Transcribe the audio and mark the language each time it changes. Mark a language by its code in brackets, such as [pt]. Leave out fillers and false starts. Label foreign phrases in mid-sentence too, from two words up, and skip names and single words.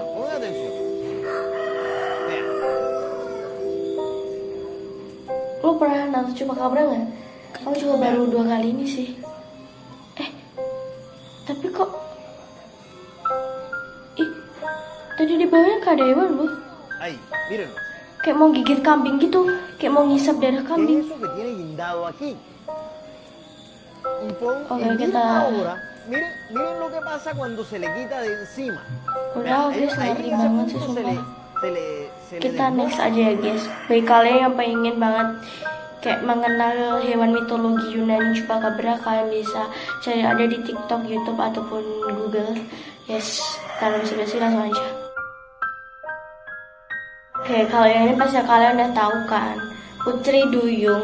[id] Lo pernah nonton chupacabra nggak? Aku juga baru 2 kali ini sih. Tapi kok tadi di bawahnya gak ada hewan loh. kayak mau gigit kambing gitu, kayak mau ngisap darah kambing. [es] Eso que tiene guindado aquí. Y pon [id] Oke, [es] en [id] kita [es] ahora, miren lo que pasa cuando se le quita de encima. [id] udah guys, [es] Ahí [id] ngeri [es] en ese [id] banget sih [es] punto se le, [id] sumpah. [es] se le, se le [id] Kita next [es] desboca. [id] aja ya guys. Bagi kalian yang pengen banget kayak mengenal hewan mitologi Yunani Chupacabra, kalian bisa cari ada di TikTok, YouTube ataupun Google. Yes, tanpa basa-basi langsung aja. Oke, kalian ini pasti kalian udah tahu kan, Putri Duyung.